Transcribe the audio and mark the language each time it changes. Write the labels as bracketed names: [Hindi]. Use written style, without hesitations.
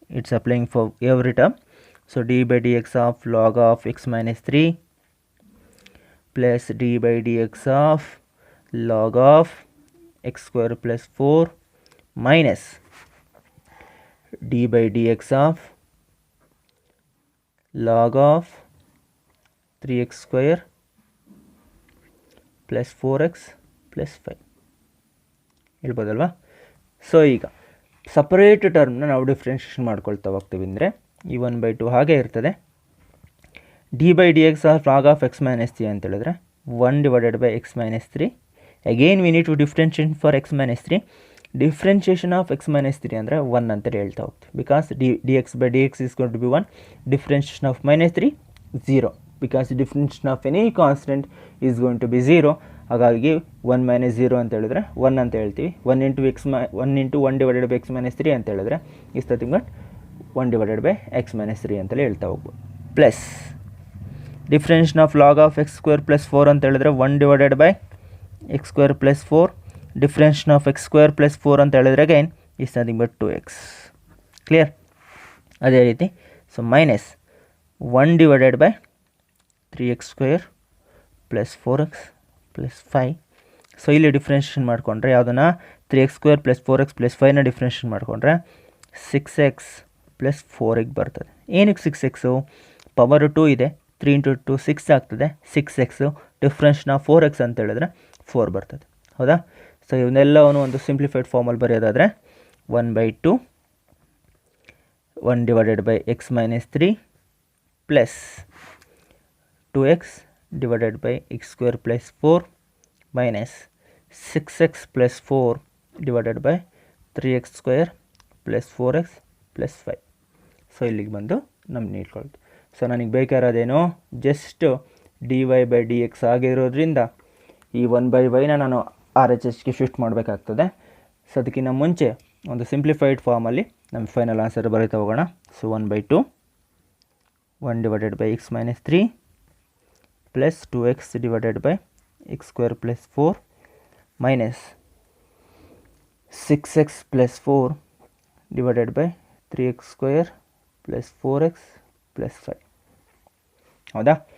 [English] It's applying for every term. So d by d x of log of x minus 3 plus d by d x of log of x square plus 4 minus d by dx of log of 3x square plus 4x plus 5 [Kannada] ಹೇಳ್ಬೋದಲ್ವಾ. So ಈಗ separate ಟರ್ಮ್ನ ನಾವು differentiation ಮಾಡ್ಕೊಳ್ತಾ ಹೋಗ್ತೀವಿ ಅಂದರೆ ಈ 1/2 ಹಾಗೆ ಇರ್ತದೆ. [English] d by d x of log of x minus 3 [Kannada] ಅಂತ ಹೇಳಿದ್ರೆ 1/x minus 3. [English] Again we need to differentiate for x minus 3. Differentiation of x minus 3 [Kannada] ಅಂದರೆ 1 ಅಂತ ಹೇಳ್ತಾ ಹೋಗ್ತೀವಿ. [English] Because dx by dx is going to be 1. Differentiation of minus 3 0. Because differentiation of any constant is going to be 0. [Kannada] ಹಾಗಾಗಿ 1 minus 0 ಅಂತ ಹೇಳಿದ್ರೆ 1 ಅಂತ ಹೇಳ್ತೀವಿ. 1 into 1 divided by x minus 3 ಅಂತ ಹೇಳಿದ್ರೆ [English] is nothing but 1 divided by x minus 3 [Kannada] ಅಂತಲೇ ಹೇಳ್ತಾ ಹೋಗ್ಬೋದು. Plus ಡಿಫ್ರೆನ್ಷನ್ of log of X square plus 4 ಅಂತ ಹೇಳಿದ್ರೆ 1 divided by x square plus 4. [English] Differentiation of x square plus 4 [Kannada] ಅಂತ ಹೇಳಿದ್ರೆ [English] again is nothing but 2x. Clear. [Kannada] ಅದೇ ರೀತಿ so minus 1 divided by 3x square plus 4x plus 5. So ಇಲ್ಲಿ differentiation ಮಾಡಿಕೊಂಡ್ರೆ ಯಾವುದನ್ನು 3x square plus 4x plus 5ನ differentiation ಮಾಡಿಕೊಂಡ್ರೆ 6x plus 4x ಬರ್ತದೆ. ಏನಕ್ಕೆ 6x? ಪವರ್ 2 ಇದೆ, 3 into 2 6 ಆಗ್ತದೆ. 6x ಡಿಫ್ರೆನ್ಷನ್ ಆಫ್ 4x ಅಂತ ಹೇಳಿದ್ರೆ 4 ಬರ್ತದೆ. ಹೌದಾ. ಸೊ ಇವನ್ನೆಲ್ಲವನ್ನು ಒಂದು ಸಿಂಪ್ಲಿಫೈಡ್ ಫಾರ್ಮಲ್ಲಿ ಬರೆಯೋದಾದರೆ 1/2 1 divided by x minus 3 plus 2x divided by x square plus 4 minus 6x plus 4 divided by 3x square plus 4x plus 5. So ಇಲ್ಲಿಗೆ ಬಂದು ನಮ್ಗೆ ನೀಡ್ಕೊಳ್ತು. ಸೊ ನನಗೆ ಬೇಕಾಗಿರೋದೇನು, just D Y by D X ಆಗಿರೋದ್ರಿಂದ ಈ 1/yನ ನಾನು R H ಎಸ್ಗೆ shift ಮಾಡಬೇಕಾಗ್ತದೆ. So ಅದಕ್ಕಿಂತ ಮುಂಚೆ ಒಂದು ಸಿಂಪ್ಲಿಫೈಡ್ ಫಾರ್ಮಲ್ಲಿ ನಮ್ಮ ಫೈನಲ್ ಆನ್ಸರ್ ಬರೀತಾ ಹೋಗೋಣ. So 1/2 1 divided by x minus 3 plus 2x divided by x square plus 4 minus 6x plus 4 divided by 3x square plus 4x plus 5. ಹೌದಾ.